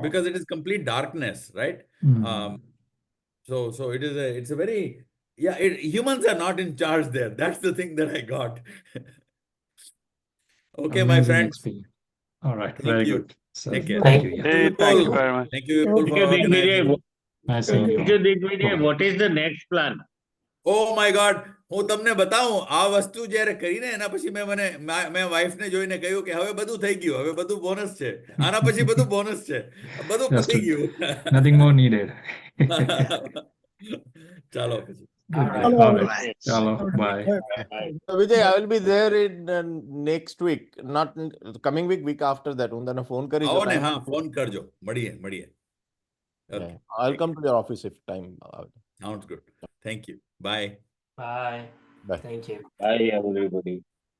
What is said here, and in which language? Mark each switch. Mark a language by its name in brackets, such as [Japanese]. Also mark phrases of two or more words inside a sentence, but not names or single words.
[English] Because it is complete darkness, right? So it's a very, humans are not in charge there. That's the thing that I got. Okay, my Amazing friends. experience. All right, Thank very you. good. So, Take care. thank you. Yeah. Hey, thank you very much. Thank you people Thank for you, Digvijay. organizing. Nice seeing you. Thank you, Digvijay. What is the next plan? Oh my God, [Gujarati] હું તમને બતાવું આ વસ્તુ જ્યારે કરીને એના પછી મેં વાઈફને જોઈને કહ્યું કે હવે બધું થઈ ગયું, હવે બધું બોનસ છે, આના પછી બધું બોનસ છે, બધું [English] Just [Gujarati] પતી ગયું. [English] nothing more needed. [Gujarati] ચાલો પછી. [English] Good day. Hello. All right. Chalo, bye. So Vijay, I will be there in next week, not coming week, week after that. [Gujarati] હું તને phone કરીશ. આવો ને, હા ફોન કરજો, મળીએ. [English] Okay. I'll come to your office if time. Sounds good. Thank you. Bye. Bye. Bye. Thank you. Bye, everybody.